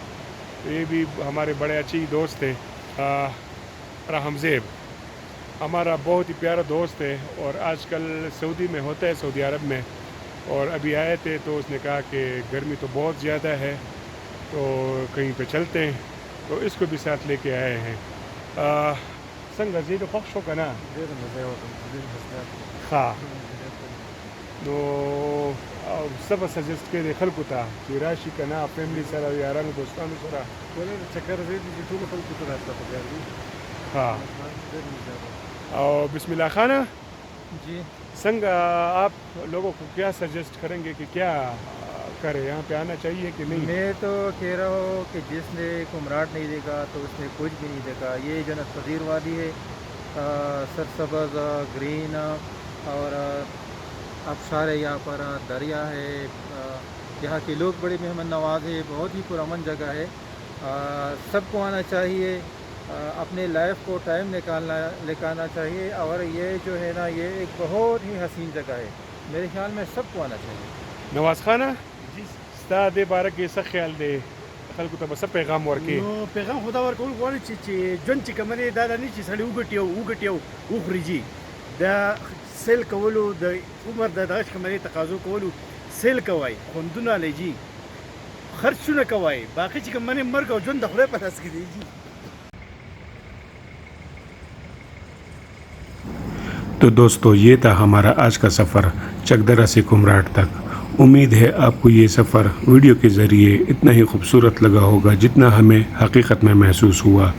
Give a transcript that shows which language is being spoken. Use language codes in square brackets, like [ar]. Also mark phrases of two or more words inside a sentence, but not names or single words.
[ur] یہ بھی ہمارے بڑے اچھی دوست ہیں۔ رحم زیب ہمارا بہت ہی پیارا دوست ہے اور آج کل سعودی میں ہوتا ہے، سعودی عرب میں، اور ابھی آئے تھے تو اس نے کہا کہ گرمی تو بہت زیادہ ہے تو کہیں پہ چلتے ہیں، تو اس کو بھی ساتھ لے کے آئے ہیں۔ [ps] څنګه زیاده خوښ شو که نه؟ ډېر مزه یې وکړه، ډېر مزه. ښه، نو څه به سجست کوې خلکو ته چې راشي که نه، فیملی سره، یارانو دوستانو سره؟ ولې چکر زه دي چې ټولو خلکو ته راتله پکار دي. ښه، ډېر مزه یې. او بسم اللہ خانہ جی [ur] څنګه آپ لوگوں کو کیا سجیسٹ کریں گے کہ کیا کرے، یہاں پہ آنا چاہیے کہ نہیں؟ میں تو کہہ رہا ہوں کہ جس نے کمراٹ نہیں دیکھا تو اس نے کچھ بھی نہیں دیکھا۔ یہ جنت پذیر وادی ہے، سرسبز گرین، اور آبشار ہے، یہاں پر دریا ہے، یہاں کے لوگ بڑے مہمان نواز ہیں، بہت ہی پرامن جگہ ہے۔ سب کو آنا چاہیے، اپنے لائف کو ٹائم نکالنا چاہیے، اور یہ جو ہے نا یہ ایک بہت ہی حسین جگہ ہے، میرے خیال میں سب کو آنا چاہیے۔ [ps] نواز خانہ ستا دې باره کې څه خیال دی؟ خلکو ته به څه پیغام ورکړي؟ نو پیغام خدا ورکول غواړي چې ژوند چې کوم دی دا نه چې سړی وګټي او وخوري جي، د سیل کولو، د عمر د دغه کوم دی تقاضو کولو، سیل کوای، خوندونه لجی، خرچونه کوای، باقي چې کوم نه مرګ او ژوند د خدای په لاس کې دی جی۔ [ur] تو دوستو، یہ تھا ہمارا آج کا سفر چکدرہ سے کمراٹ تک۔ امید ہے آپ کو یہ سفر ویڈیو کے ذریعے اتنا ہی خوبصورت لگا ہوگا جتنا ہمیں حقیقت میں محسوس ہوا۔